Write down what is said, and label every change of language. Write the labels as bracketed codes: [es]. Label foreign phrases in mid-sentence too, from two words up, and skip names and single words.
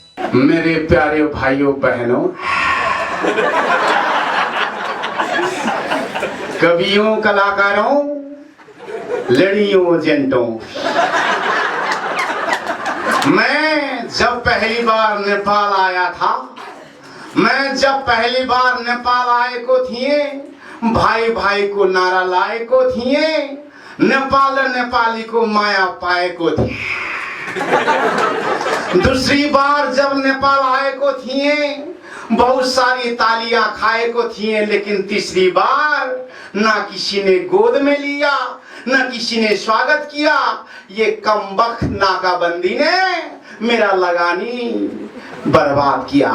[hi] मेरे प्यारे भाइयों बहनों, कवियों, कलाकारों, लड़ियों, जेंटों, मैं जब पहली बार नेपाल आया था, नेपाल [ne] आए को थिए, [hi] भाई भाई को नारा [ne] लाए को थिए, [hi] नेपाल नेपाली को [ne] माया पाए को थिए। [hi] दूसरी बार जब नेपाल [ne] आए को थिए, [hi] बहुत सारी तालियां [ne] खाए को थिए, [hi] लेकिन तीसरी बार ना किसी ने गोद में लिया, ना किसी ने स्वागत किया। ये कमबख्त नाकाबंदी ने मेरा लगानी बर्बाद किया।